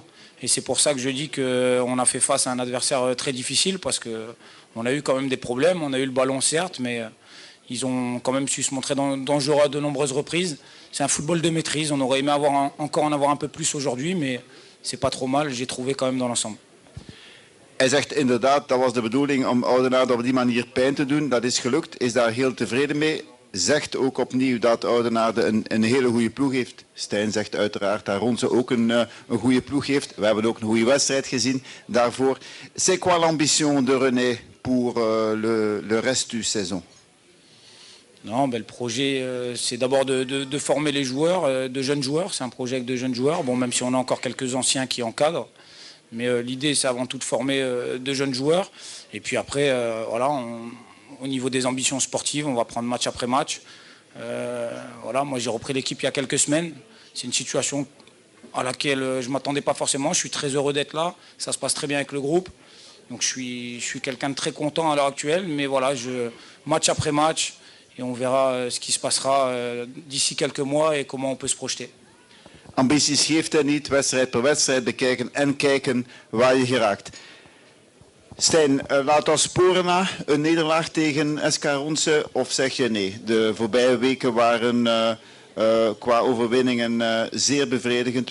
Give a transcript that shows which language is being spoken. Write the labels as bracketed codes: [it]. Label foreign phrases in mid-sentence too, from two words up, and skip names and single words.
[fr] Et c'est pour ça que je dis qu'on a fait face à un adversaire très difficile, parce qu'on a eu quand même des problèmes. On a eu le ballon certes, mais ils ont quand même su se montrer dangereux à de nombreuses reprises. C'est un football de maîtrise. On aurait aimé encore en avoir un peu plus aujourd'hui, mais c'est pas trop mal, j'ai trouvé quand même dans l'ensemble. [nl] Hij zegt inderdaad, dat was de bedoeling om Oudenaarde op die manier pijn te doen. Dat is gelukt, is daar heel tevreden mee. Zegt ook opnieuw dat Oudenaarde een hele goede ploeg heeft. Stijn zegt uiteraard dat Ronse ook een goede ploeg heeft. We hebben ook een goede wedstrijd gezien daarvoor. [fr] C'est quoi l'ambition de René pour le reste du saison? Non, le projet, c'est d'abord de former les joueurs, de jeunes joueurs. C'est un projet avec de jeunes joueurs. Bon, même si on a encore quelques anciens qui encadrent. Mais l'idée, c'est avant tout de former de jeunes joueurs. Et puis après, voilà, au niveau des ambitions sportives, on va prendre match après match. Voilà, moi, j'ai repris l'équipe il y a quelques semaines. C'est une situation à laquelle je ne m'attendais pas forcément. Je suis très heureux d'être là. Ça se passe très bien avec le groupe. Donc je suis quelqu'un de très content à l'heure actuelle. Mais voilà, match après match. Et on verra ce qui se passera d'ici quelques mois et comment on peut se projeter. [nl] Ambities geeft hij niet, wedstrijd per wedstrijd bekijken en kijken waar je geraakt. Stijn, laat ons sporen na een nederlaag tegen SK Ronse, of zeg je nee? De voorbije weken waren qua overwinningen zeer bevredigend.